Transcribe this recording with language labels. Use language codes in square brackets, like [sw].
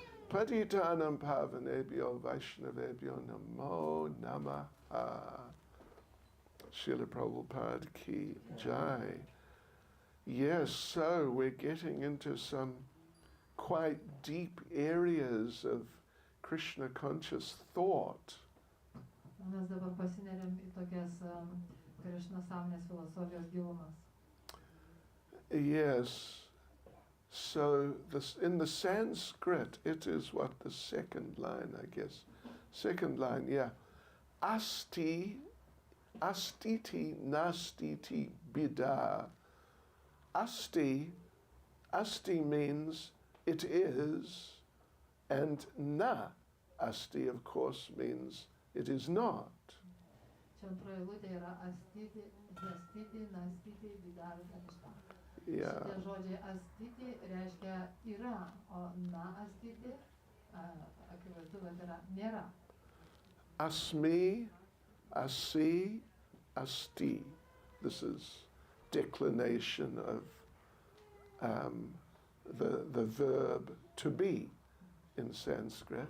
[sa] Patitanam pavanebhyo vaishnavebhyo namo namaha. Srila Prabhupada ki jai. [en] Yes, so we're getting into some quite deep areas of Krishna conscious thought. [lt] Mes dabar pasineriam į tokias Krishna sąmonės filosofijos gilumas. [en] Yes. So in the Sanskrit, it is what, the second line, I guess. Second line, yeah. [sa] Asti, astiti, nastiti, bida. [en] Asti means it is, and na asti, of course, means it is not. [lt] Čia antroji eilutė yra [sa] astiti, astiti, nastiti, bida, [lt] nešta. [en] Yeah. [lt] Šitie žodžiai astiti reiškia yra, o na astiti, akivaizdu, kad yra nėra. [sa] Asmi, asi, asti. [en] This is declination of the verb to be in Sanskrit.